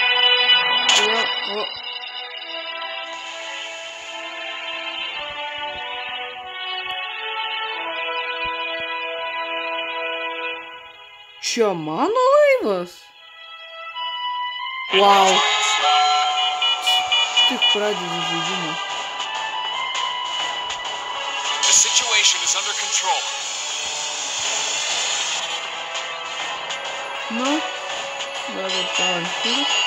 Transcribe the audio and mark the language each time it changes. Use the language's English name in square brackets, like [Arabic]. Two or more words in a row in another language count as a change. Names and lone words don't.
[Lithuanian] Čia mano laivas? Wow. Tik pradedi žaidimą. [English] The situation is under control. [Lithuanian] Nu, dabar palankiu.